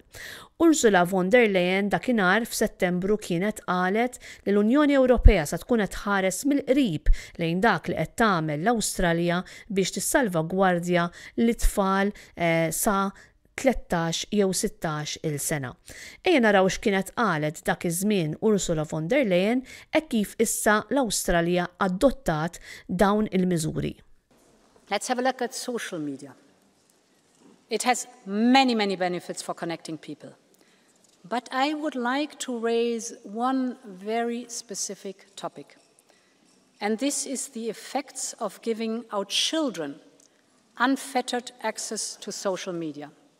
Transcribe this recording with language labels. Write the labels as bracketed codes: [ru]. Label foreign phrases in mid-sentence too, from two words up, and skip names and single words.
[mt] Ursula von der Leyen dakinhar f'Settembru kienet qalet li l-Unjoni Ewropea sa tkun qed tħares mill-qrib lejn dak li qed tagħmel l-Awstralja biex tissalvagwardja l-tfal sa 13 jew 16 il-sena. Ejja naraw x'kienet qalet dak iż-żmien Ursula von der Leyen kif issa l-Awstralja adottat dawn il-miżuri. [en] Let's have a look at social media. It has many benefits for connecting people. But I would like to raise one very specific topic. And this is the effects of giving our children unfettered access to social media.